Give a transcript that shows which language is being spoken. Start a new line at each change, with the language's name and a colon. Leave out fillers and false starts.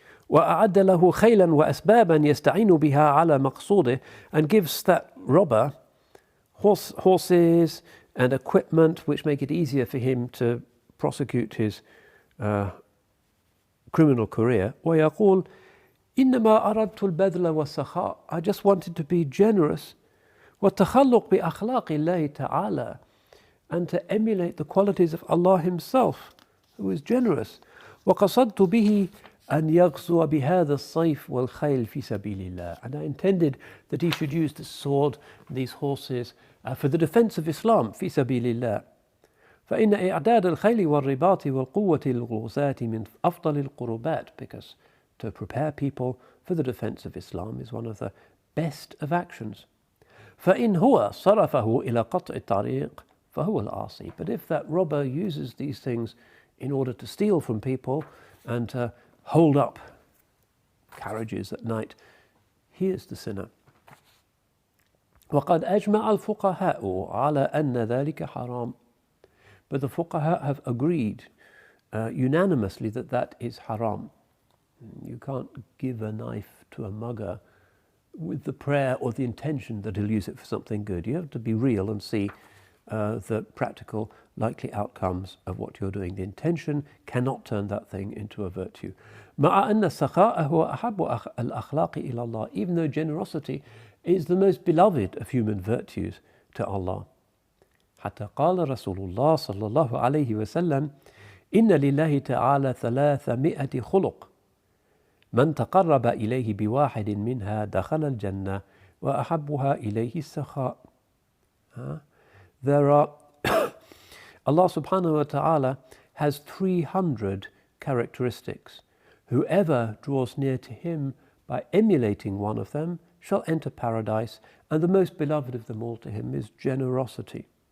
Arabic: وأعد له خيلا وأسبابا يستعين بها على مقصوده,
English: and gives that robber horses and equipment which make it easier for him to prosecute his criminal career.
Arabic: ويقول إنما أردت البذل والسخاء.
English: I just wanted to be generous.
Arabic: والتخلق بأخلاق الله تعالى,
English: and to emulate the qualities of Allah Himself, who is generous.
Arabic: وقصدت به أن يغزو بهذا الصيف والخيل في سبيل الله.
English: And I intended that he should use the sword and these horses for the defense of Islam
Arabic: في سبيل الله. فإن إعداد الخيل والرباط والقوة الغزاة من أفضل القربات,
English: because to prepare people for the defense of Islam is one of the best of actions.
Arabic: فإن هو صرفه إلى قطع الطريق فهو العاصي.
English: But if that robber uses these things in order to steal from people and to hold up carriages at night, he is the sinner.
Arabic: وقد أجمع الفقهاء على أن ذلك حرام.
English: But the fuqaha have agreed unanimously that that is haram. You can't give a knife to a mugger with the prayer or the intention that he'll use it for something good. You have to be real and see the practical, likely outcomes of what you're doing. The intention cannot turn that thing into a virtue.
Arabic: مع أن السخاء هو أحب الأخلاق إلى الله.
English: Even though generosity is the most beloved of human virtues to Allah.
Arabic: حتى قال رسول الله صلى الله عليه وسلم إن لله تعالى 300 خلق من تقرب إليه بواحد منها دخل الجنة وأحبها إليه السخاء.
English: There are Allah subhanahu wa ta'ala has 300 characteristics. Whoever draws near to him by emulating one of them shall enter paradise, and the most beloved of them all to him is generosity.